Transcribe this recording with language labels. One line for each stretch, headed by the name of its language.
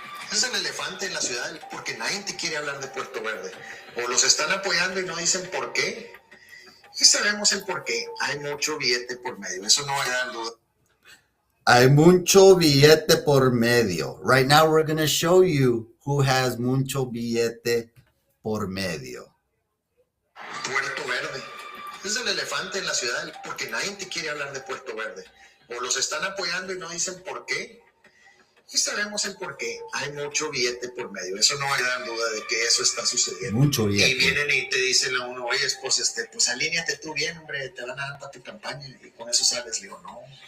Spanish: Es el elefante en la ciudad porque nadie te quiere hablar de Puerto Verde. O los están apoyando y no dicen por qué. Y sabemos el por qué. Hay mucho billete por medio. Eso no hay duda. Hay mucho billete por medio.
English: Right now we're going to show you who has
Spanish: mucho billete por medio. Puerto Verde. Es el elefante en la ciudad porque nadie te quiere hablar de Puerto Verde. O los están apoyando y no dicen por qué. Y sabemos el por qué. Hay mucho billete por medio. Eso no hay duda de que eso está sucediendo. Mucho billete. Y vienen y te dicen a uno, oye, pues alíñate tú bien, hombre, te van a dar para tu campaña y con eso sales. Le digo, no.